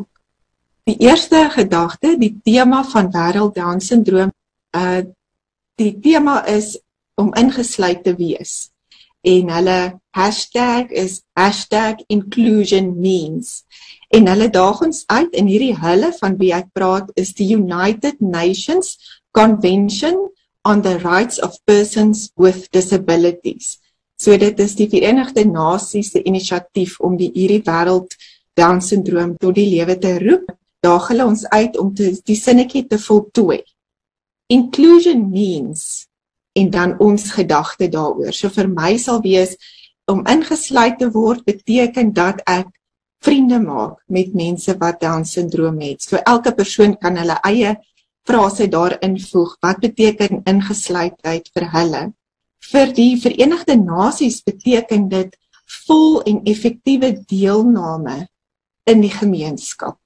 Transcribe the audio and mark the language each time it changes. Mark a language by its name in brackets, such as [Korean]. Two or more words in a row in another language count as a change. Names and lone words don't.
[Afrikaans] Die eerste gedagte, die tema van wêreld Down-syndroom, die tema is om ingesluit te wees. En hulle hashtag is #inclusionmeans. En hulle daag ons uit en hierdie hulle van wie ek praat is die United Nations Convention on the Rights of Persons with Disabilities. So dit is die Verenigde Nasies se inisiatief om hierdie wêreld Down-syndroom tot die lewe te roep. Daag hulle ons uit om die sinnetjie te voltooi. [English] Inclusion means [Afrikaans] en dan ons gedagte daaroor. So vir my sal wees om ingesluit te word beteken dat ek vriende maak met mense wat Down-syndroom het. So elke persoon kan hulle eie frase daarin voeg. Wat beteken ingesluitheid vir hulle? Vir die Verenigde Nasies beteken dit vol en effektiewe deelname in die gemeenskap.